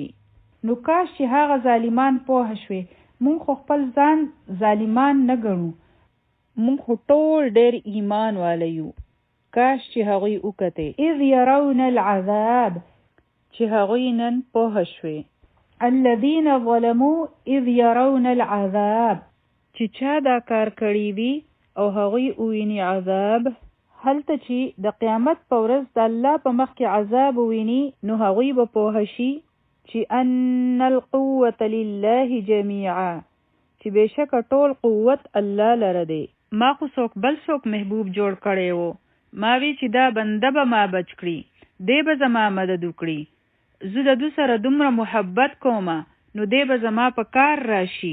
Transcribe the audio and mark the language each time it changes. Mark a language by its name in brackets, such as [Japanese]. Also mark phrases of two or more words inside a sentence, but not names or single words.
[Pashto] نو کاش چې هغه ظالمان پوه شوي. مونږ خو خپل ځان ظالمان نه ګڼو. مونږ خو ټول ډېر ایمان والا یو. کاش چې هغوی وکتې. [Arabic] اذ يرون العذاب [Pashto] چې هغوی نن پوه شوي. [Arabic] الذين ظلموا اذ يرون العذاب [Pashto] چې چا دا کار کړی وي او هغوی وویني عذاب. هلته چې د قیامت په ورځ د الله په مخ کې عذاب وویني نو هغوی به پوه شي چې [Arabic] ان القوة لله جميعا [Pashto] چې بېشکه ټول قوت الله لره دی. ما خو څوک بل څوک محبوب جوړ کړی و. ما وی چې دا بنده به ما بچ کړي، دی به زما مدد وکړي. زه د دو سره دومره محبت کومه نو دی به زما په کار راشي.